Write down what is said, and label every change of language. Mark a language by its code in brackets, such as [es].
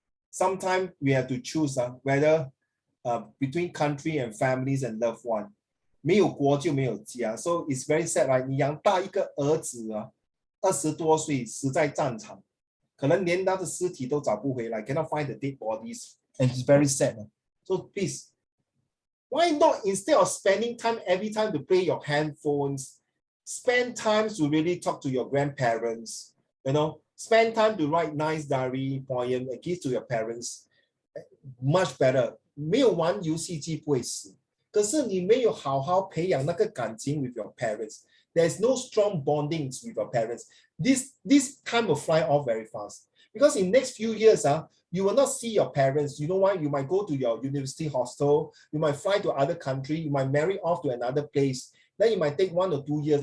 [en] Sometimes we have to choose whether between country and families and loved one. [zh] 没有国就没有家 [en] so it's very sad, right? [zh] 你养大一个儿子20多岁死在战场，可能连他的尸体都找不回来 [en] cannot find the dead bodies, and it's very sad. So please, why not instead of spending time every time to play your handphones, spend time to really talk to your grandparents, spend time to write nice diary poem and give to your parents, much better. [zh] 没有玩游戏机不会死，可是你没有好好培养那个感情 [en] with your parents. There's no strong bondings with your parents. This time will fly off very fast. Because in next few years, you will not see your parents. You know why? You might go to your university hostel. You might fly to other country. You might marry off to another place. Then it might take 1 or 2 years.